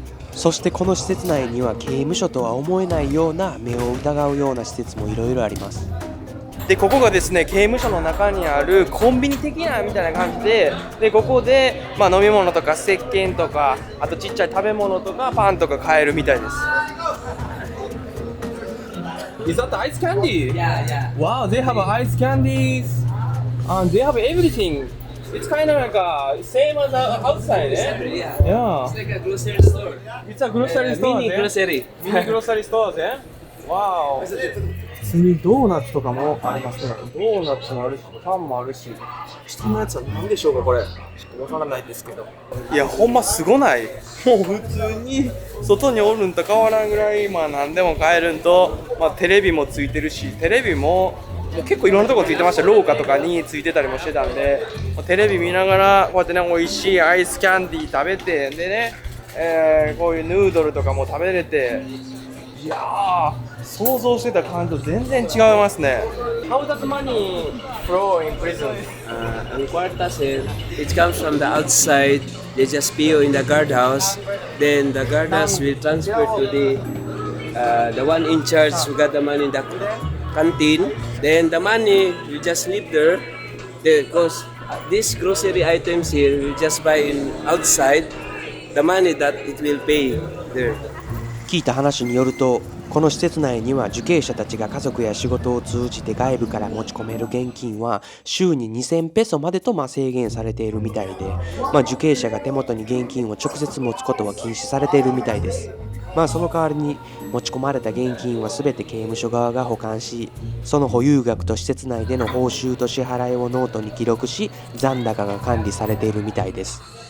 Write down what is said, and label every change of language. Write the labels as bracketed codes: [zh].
[ja] そしてこの施設内には刑務所とは思えないような目を疑うような施設もいろいろあります。でここがですね刑務所の中にあるコンビニ的なみたいな感じで、ここで、飲み物とか石鹸とか、あとちっちゃい食べ物とかパンとか買えるみたいです。 [en] Is that the ice candy? Yeah. Wow, they have ice candies and they have everything. It's kind of like same as outside, eh? Yeah. It's like a grocery store. It's a grocery store. Mini grocery. Mini grocery stores, eh? Wow. [ja] 普通にドーナツとかもありますね。ドーナツもあるし、パンもあるし。下のやつは何でしょうかこれ。ちょっとわからないですけど。いやほんますごない。もう普通に外におるんと変わらんぐらい何でも買えるんと、テレビもついてるし、テレビも結構いろんなとこついてました。廊下とかについてたりもしてたんで、テレビ見ながらこうやってね美味しいアイスキャンディー食べて、でね、こういうヌードルとかも食べれて、いやー想像してた感じと全然違いますね。 [en] How does money flow in prison? [ceb] Ang kwarta, [en] sir, it comes from the outside. They just pay you in the guardhouse. Then the guardhouse will transfer to the one in charge who got the money in the canteen. Then the money you just leave there because these grocery items here you just buy in outside. The money that it will pay there. [ja] 聞いた話によると、この施設内には受刑者たちが家族や仕事を通じて外部から持ち込める現金は週に2000ペソまでと制限されているみたいで、受刑者が手元に現金を直接持つことは禁止されているみたいです。その代わりに持ち込まれた現金は全て刑務所側が保管し、その保有額と施設内での報酬と支払いをノートに記録し、残高が管理されているみたいです。